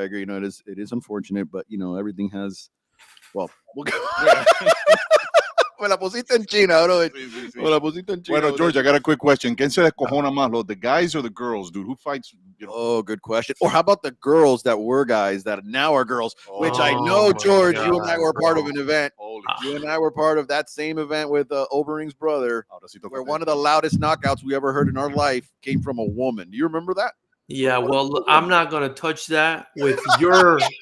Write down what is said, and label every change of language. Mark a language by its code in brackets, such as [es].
[en] It is unfortunate, but everything has. Well, we'll go. [es] Me la pusiste en China, bro. Me la pusiste en China. [en] Bueno, George, I got a quick question. [es] ¿Quién se descojona más, [en] the guys or the girls, dude? Who fights? Oh, good question. Or how about the girls that were guys that now are girls? Which I know, George, you and I were part of an event. You and I were part of that same event with Overeem's brother, where one of the loudest knockouts we ever heard in our life came from a woman. Do you remember that? Yeah, well, I'm not going to touch that with your.